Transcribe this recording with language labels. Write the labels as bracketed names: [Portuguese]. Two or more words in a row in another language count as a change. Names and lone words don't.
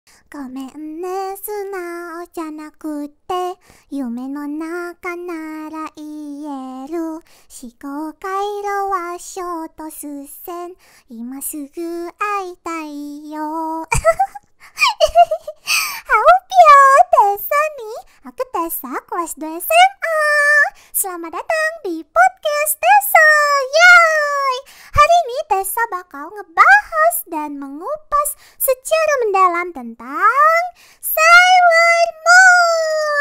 [Japanese] ごめんね、素直じゃなくて、夢の中なら言える。思考回路はショート視線、今すぐ会いたいよ。 [Indonesian] Haupio, Tessa nih. Aku Tessa, kelas 2 SMA. Selamat datang di podcast Tessa. Yeay! Hari ini Tessa bakal ngebahas dan mengupas secara mendalam tentang Sailor Moon.